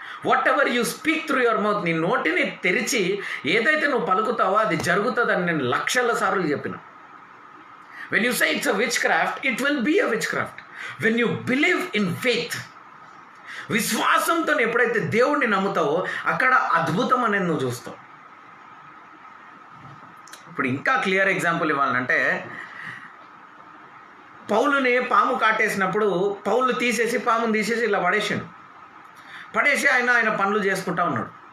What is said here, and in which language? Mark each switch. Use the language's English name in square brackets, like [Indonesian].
[English] Whatever you speak through your mouth, [Telugu] నీ నోటిని తెరిచి ఏదైతే నువ్వు పలుకుతావో అది జరుగుతుందని నేను లక్షల సార్లు చెప్పిన. [English] When you say it's a witchcraft, it will be a witchcraft. When you believe in faith, [Telugu] విశ్వాసంతో ఎప్పుడైతే దేవుణ్ణి నమ్ముతావో అక్కడ అద్భుతం అనేది నువ్వు చూస్తావు. ఇప్పుడు ఇంకా క్లియర్ ఎగ్జాంపుల్ ఇవ్వాలంటే, పౌలుని పాము కాటేసినప్పుడు పాముని తీసేసి ఇలా పడేసి ఆయన పనులు చేసుకుంటా ఉన్నాడు.